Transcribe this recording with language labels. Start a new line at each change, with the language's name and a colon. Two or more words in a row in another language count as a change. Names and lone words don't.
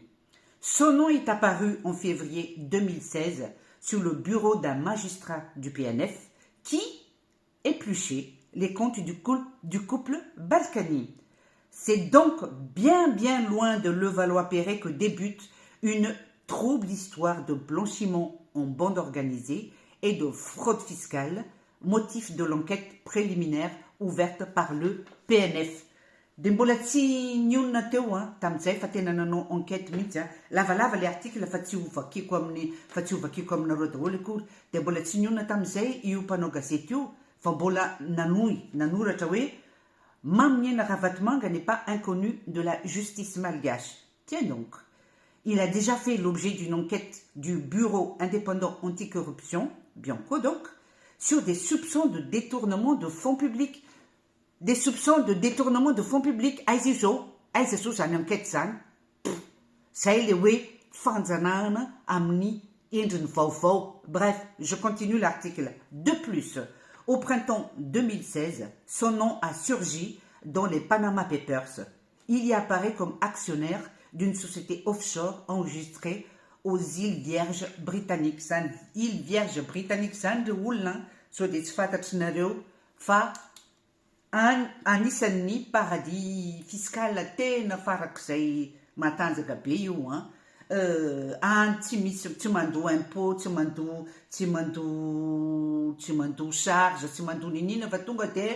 French: Son nom est apparu en février 2016 sur le bureau d'un magistrat du PNF qui épluchait les comptes du couple Balkany. C'est donc bien loin de Levallois-Perret que débute une trouble histoire de blanchiment en bande organisée et de fraude fiscale, motif de l'enquête préliminaire ouverte par le PNF.
Malagasy: Dia mbola tsy nionina teo tamin'izay fa tena nanao enquête mihitsy lavalava
French: le article
Malagasy: fa tsy ovakiko aminareo daholo akory dia mbola tsy nionina tamin'izay io mpanao gazety io fa mbola nanoratra hoe Mamy Miaina Ravatomanga
French: n'est pas inconnu de la justice malgache. Tiens donc, il a déjà fait l'objet d'une enquête du Bureau indépendant anticorruption, Bianco donc, sur des soupçons de détournement de fonds publics. Des soupçons de détournement de fonds publics.
Malagasy: Aizazo zany enquête zany. Zay le hoe fanjanahana amin'ny endriny vaovao.
French: Bref, je continue l'article. De plus, au printemps 2016, son nom a surgi dans les Panama Papers. Il y apparaît comme actionnaire d'une société offshore enregistrée aux îles Vierges britanniques.
Malagasy: Îles Vierges britanniques zany de olona so dia tsy fantatrinareo fa anisan'ny
French: paradis fiscal
Malagasy: tena farak'izay matanjaka be io tsy mandoa impôt tsy mandoa charge tsy mandoa ninina fa tonga dia